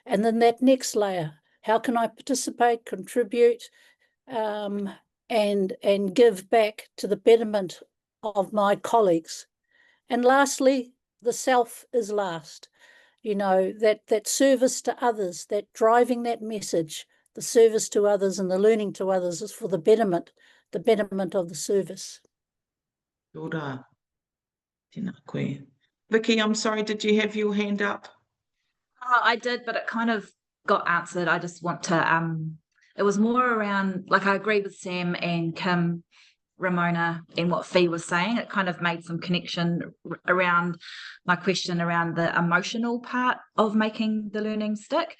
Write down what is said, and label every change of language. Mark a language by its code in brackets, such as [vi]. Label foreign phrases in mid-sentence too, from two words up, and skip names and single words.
[en] And then that next layer, how can I participate, contribute, and give back to the betterment of my colleagues? And lastly, the self is last. You know, that service to others, that driving that message, the service to others and the learning to others is for the betterment of the service. [mi] Kia ora. Tēnā koe. [en] Vicky, I'm sorry, did you have your hand up? Oh, I did, but it kind of got answered. I just want to, it was more around, like, I agree with Sam and Kim, Ramona, and what Fee was saying. It kind of made some connection around my question around the emotional part of making the learning stick.